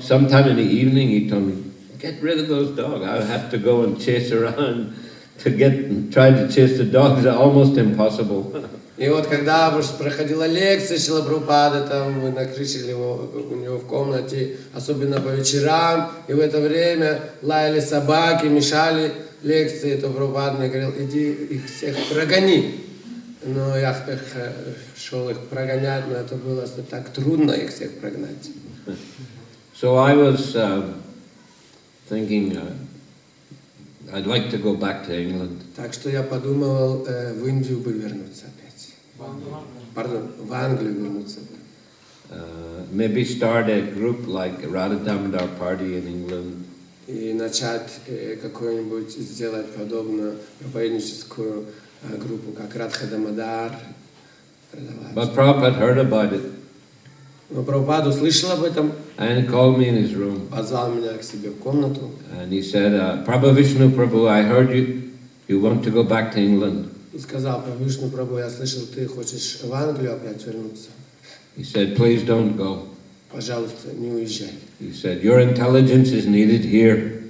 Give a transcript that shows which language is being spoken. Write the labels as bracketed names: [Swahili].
[English] Sometime in the evening, he told me, "Get rid of those dogs." I would have to go and chase around try to chase the dogs. Almost impossible. [Russian] И вот когда проходила лекция Шрилы Прабхупады, там мы на крыше у него в комнате, особенно по вечерам, и в это время лаяли собаки, мешали лекции, то Прабхупада мне говорил, иди их всех прогони. Но я шел их прогонять, но это было так трудно их всех прогнать. [English] So I was thinking I'd like to go back to England. [Russian] Так что я подумал в Индию бы вернуться опять. Пардон, в Англию вернуться бы. [English] Maybe start a group like Radha Damodar Party in England. [Russian] И начать какую-нибудь, сделать подобную проповедническую группу, как Радха Дамодар. [English] But Prabhupada heard about it. [Russian] Но Прабхупада услышал об этом. [English] And he called me in his room. [Russian] Позвал меня к себе в комнату. [English] And he said, Prabhavishnu Prabhu, I heard you want to go back to England. [Russian] И сказал, Прабхавишну Прабху, я слышал, ты хочешь в Англию опять вернуться. [English] He said, please don't go. [Russian] Пожалуйста, не уезжай. [English] He said, your intelligence is needed here.